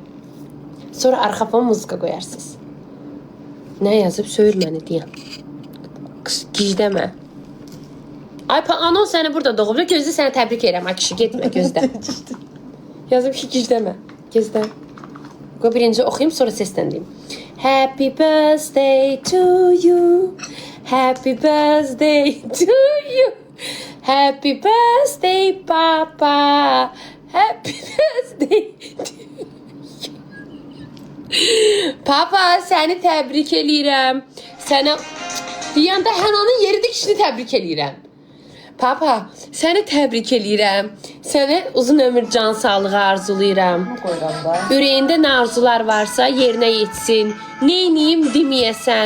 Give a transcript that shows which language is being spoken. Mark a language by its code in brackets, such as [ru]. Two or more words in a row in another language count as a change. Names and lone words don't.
[az] Sonra arxa fon muzika qoyarsınız. Nə yazıb, söyür məni deyən. Gicdəmə. Ay, anon səni burada doğub. Gözlə səni təbrik edirəm. Ay kişi, getmə, gözlə. Yazıb ki, gicdəmə. Gözlə. Qoy birinci oxuyayım, sonra səsləndim. [en] Happy birthday to you. Happy birthday to you. Happy birthday papa. Happy birthday to you. [az] Papa, səni təbrik eləyirəm. Sənə deyəndə Hənanın yeridir kişini təbrik eləyirəm. Papa, səni təbrik eləyirəm. Sənə uzun ömür, can sağlığı arzulayıram. Ürəyində nə arzular varsa yerinə yetsin. Neyniyim deməyəsən.